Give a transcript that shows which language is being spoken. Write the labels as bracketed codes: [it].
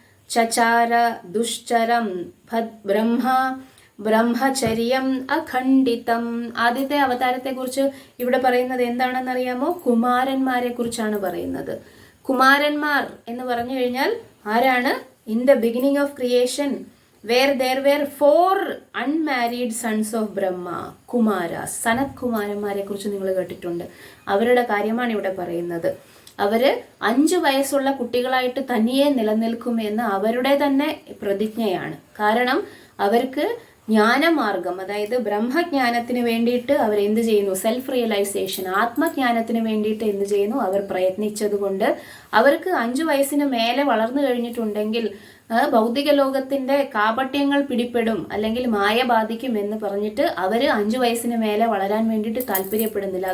[sa] ചചാര ദുശ്ചരം ബ്രഹ്മ ബ്രഹ്മചര്യം അഖണ്ഡിതം. [ml] ആദ്യത്തെ അവതാരത്തെ കുറിച്ച് ഇവിടെ പറയുന്നത് എന്താണെന്നറിയാമോ? കുമാരന്മാരെ കുറിച്ചാണ് പറയുന്നത്. കുമാരന്മാർ എന്ന് പറഞ്ഞു കഴിഞ്ഞാൽ ആരാണ്? [en] In the beginning of creation where there were 4 unmarried sons of Brahma, Kumaras. [ml] സനത് കുമാരന്മാരെ കുറിച്ച് നിങ്ങൾ കേട്ടിട്ടുണ്ട്. അവരുടെ കാര്യമാണ് ഇവിടെ പറയുന്നത്. അവര് 5 വയസ്സുള്ള കുട്ടികളായിട്ട് തനിയെ നിലനിൽക്കുമെന്ന് അവരുടെ തന്നെ പ്രതിജ്ഞയാണ്. കാരണം അവർക്ക് ജ്ഞാനമാർഗം, അതായത് ബ്രഹ്മജ്ഞാനത്തിന് വേണ്ടിയിട്ട് അവർ എന്ത് ചെയ്യുന്നു, സെൽഫ് റിയലൈസേഷൻ, ആത്മജ്ഞാനത്തിന് വേണ്ടിയിട്ട് എന്ത് ചെയ്യുന്നു, അവർ പ്രയത്നിച്ചതുകൊണ്ട് അവർക്ക് 5 വയസ്സിന് മേലെ വളർന്നു കഴിഞ്ഞിട്ടുണ്ടെങ്കിൽ ഭൗതിക ലോകത്തിന്റെ കാപട്യങ്ങൾ പിടിപ്പെടും അല്ലെങ്കിൽ മായ ബാധിക്കും എന്ന് പറഞ്ഞിട്ട് അവര് 5 വയസ്സിന് മേലെ വളരാൻ വേണ്ടിയിട്ട് താല്പര്യപ്പെടുന്നില്ല.